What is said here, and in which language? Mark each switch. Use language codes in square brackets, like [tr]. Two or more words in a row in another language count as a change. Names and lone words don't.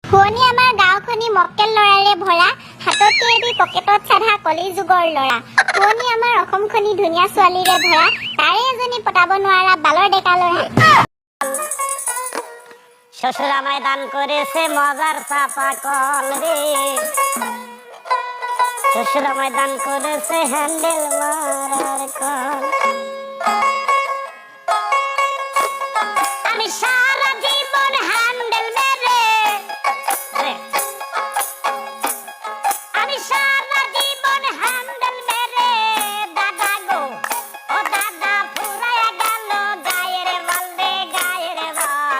[as] শুৱনি আমাৰ গাঁওখনি মক্কেল ল'ৰাৰে ভৰা, হাতত এটি পকেটত চাধা কলি যুগৰ ল'ৰা। শুৱনি আমাৰ অসমখনি ধুনীয়া ছোৱালীৰে ভৰা, তাৰে এজনী পতাব নোৱাৰা বালৰ ডেকা ল'ৰা। [bn] শ্বশুর আমায় দান করেছে মজার চাপা কল রে, শ্বশুর আমায় দান করেছে হ্যান্ডেল মারার কল। আমি সারা জীবন হ্যান্ডেল মেরে, আমি সারা জীবন হ্যান্ডেল মেরে দাদা গো ও দাদা ফুরায়া গেল গায়ের বল রে গায়ের বল।